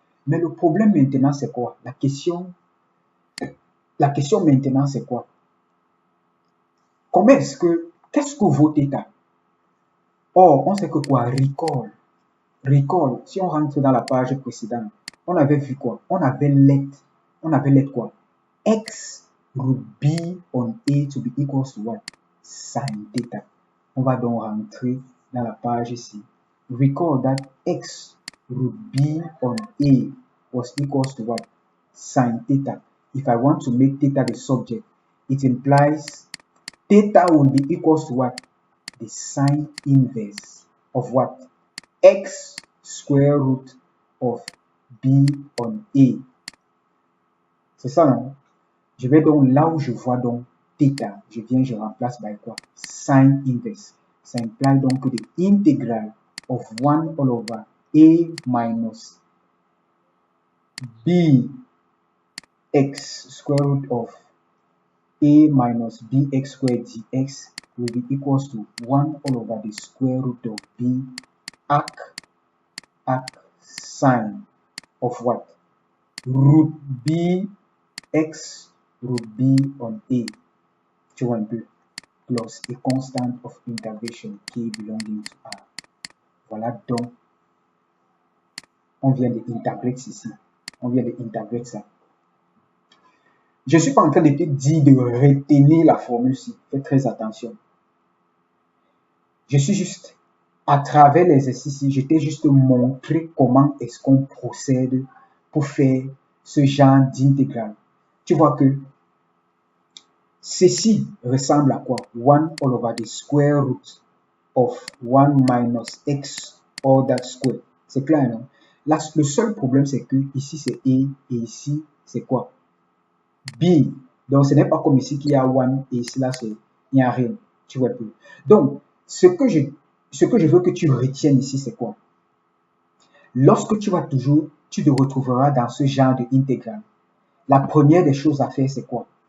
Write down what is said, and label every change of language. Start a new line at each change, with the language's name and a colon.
French: Mais le problème maintenant, c'est quoi? La question maintenant, c'est quoi? Qu'est-ce que vaut θ? Or, on sait que quoi? Recall, si on rentre dans la page précédente, on avait vu quoi? On avait let quoi?
English: X root B on A to be equals to what? Sin θ.
French: On va donc rentrer dans la page ici.
English: Recall that X root B on A was equals to what? Sin θ. If I want to make θ the subject, it implies θ will be equals to what? The sine inverse of what? X square root of B on A.
French: C'est ça, non? Je vais donc là où je vois donc θ, je remplace par quoi?
English: Sine inverse. Ça implique donc que the integral of 1 all over A minus B x square root of A minus bx squared dx will be equals to 1 all over the square root of B arc sine of what? Root B x root B on A.
French: Tu vois un peu?
English: Plus a constant of integration k belonging to R.
French: Voilà donc, on vient d'intégrer ici. On vient d'intégrer ça. Je ne suis pas en train de te dire de retenir la formule-ci. Fais très attention. Je suis juste, à travers l'exercice, je t'ai juste montré comment est-ce qu'on procède pour faire ce genre d'intégrale. Tu vois que ceci ressemble à quoi?
English: 1 all over the square root of 1 minus x all that square.
French: C'est clair, non? Là, le seul problème, c'est que ici, c'est A et ici, c'est quoi? B. Donc, ce n'est pas comme ici qu'il y a 1 et ici, là, il n'y a rien. Tu vois plus. Donc, ce que je veux que tu retiennes ici, c'est quoi? Lorsque tu te retrouveras dans ce genre d'intégrale, la première des choses à faire, c'est quoi?